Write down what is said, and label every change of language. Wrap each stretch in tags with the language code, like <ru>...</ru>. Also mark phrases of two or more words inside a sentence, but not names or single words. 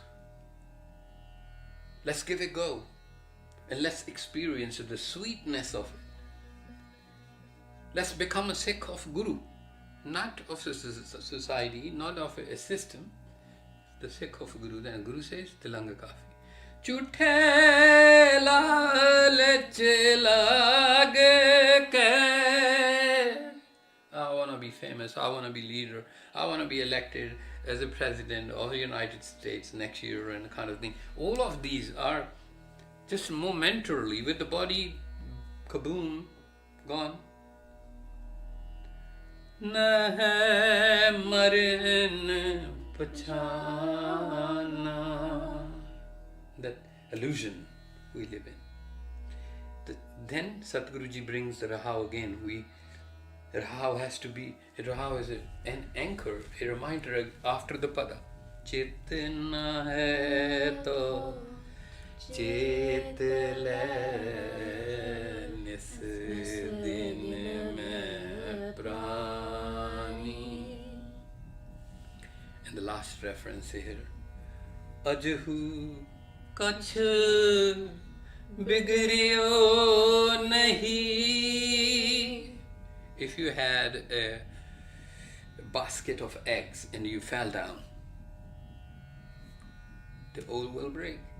<en>Let's give it a go. And let's experience the sweetness of it. Let's become a Sikh of Guru. Not of society, not of a system. The Sikh of Guru. Then Guru says, Tilang Kafi.</en> <pa>ਚੂਠੇ ਲਾਲਚ ਲਾਗ ਕੇ.</pa> <en>I want to be famous. I want to be leader. I want to be elected as a president of the United States next year and kind of thing. All of these are just momentarily with the body, kaboom, gone.</en> <pa>ਨਾ ਹੈ ਮਰਿਨ ਪਛਾਨਾ.</pa> <en>That illusion we live in. Then Satguruji brings the Rahau again. Rahau has to be, Rahau is an anchor, a reminder after the pada.</en> <pa>ਚੇਤਨਾ ਹੈ ਤੋ ਚੇਤ ਲੈ ਨਿਸ ਦਿਨ ਮੈ ਪ੍ਰਾਨੀ.</pa> <en>And the last reference here.</en> <pa>ਅਜਹੂ ਕਛ ਬਿਗਰਿਓ ਨਾਹੀ.</pa> <en>If you had a basket of eggs and you fell down, the all will break.</en>